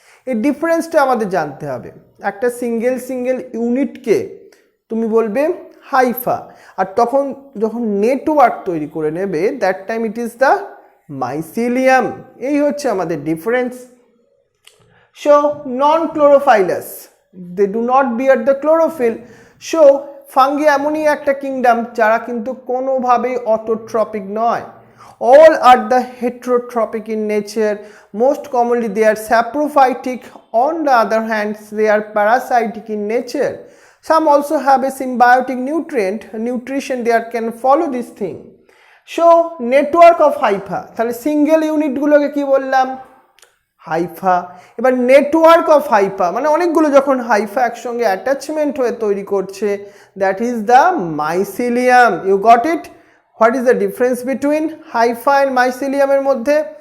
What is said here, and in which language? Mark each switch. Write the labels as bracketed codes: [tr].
[bn] এই ডিফারেন্সটা আমাদের জানতে হবে। একটা সিঙ্গেল ইউনিটকে তুমি বলবে হাইফা, আর তখন যখন নেটওয়ার্ক তৈরি করে নেবে, [en] That time it is the mycelium. [bn] এই হচ্ছে আমাদের difference. [en] So non chlorophyllous, they do not bear the chlorophyll. [bn] So fungi এমনই একটা কিংডম যারা কিন্তু কোনোভাবেই অটোট্রপিক নয়। [en] All are the heterotropic in nature. Most commonly they are saprophytic. On the other hand, they are parasitic in nature. Some also have a symbiotic nutrition they can follow this thing. So network of hypha, [bn] তাহলে single ইউনিটগুলোকে কি বললাম? Haifa. এবার network of Haifa মানে অনেকগুলো যখন Haifa একসঙ্গে attachment হয়ে তৈরি করছে, [en] That is the mycelium. You got it? What is the difference between hypha and মাইসিলিয়ামের মধ্যে?